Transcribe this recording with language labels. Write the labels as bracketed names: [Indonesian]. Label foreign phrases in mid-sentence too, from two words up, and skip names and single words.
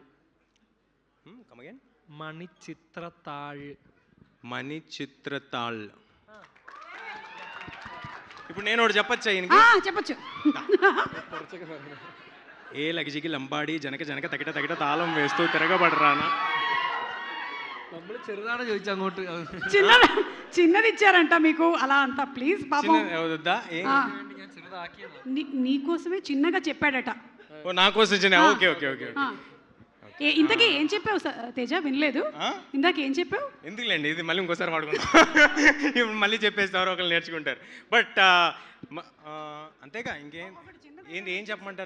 [English] Come again. [Telugu] మణిచిత్రతాళ్. మణిచిత్రతాళ్. ఇప్పుడు నేను ఒకటి చెప్పచ్చా ఈయనకి? చెప్పచ్చు. ఏ లగిజికి లంబాడి జనక జనక తగిట తగిట తాళం వేస్తూ తిరగబడరానా. [Malayalam] നമ്മള് ചെറുതാണ് ചോദിച്ചു അങ്ങോട്ട്. [Telugu] చిన్నది ఇచ్చారంట మీకు అలా అంతా. ప్లీజ్ పాపం, వద్దా? [Malayalam] ഞാൻ ചെറുതാക്കിയതാ. [Telugu] నీకోసమే చిన్నగా చెప్పాడట. ఓ నా కోసం చిన్న. [English] okay okay okay. [Telugu] ఇంతకీ ఏం చెప్పావు తేజ? వినలేదు. ఇందాక ఏం చెప్పావు? ఎందుకులేండి, ఇది మళ్ళీ ఇంకోసారి వాడుకుంటాం. ఇప్పుడు మళ్ళీ చెప్పేస్తారు, ఒకళ్ళు నేర్చుకుంటారు. బట్ అంతేగా ఇంకేం ఏంటి ఏం చెప్పమంటారు?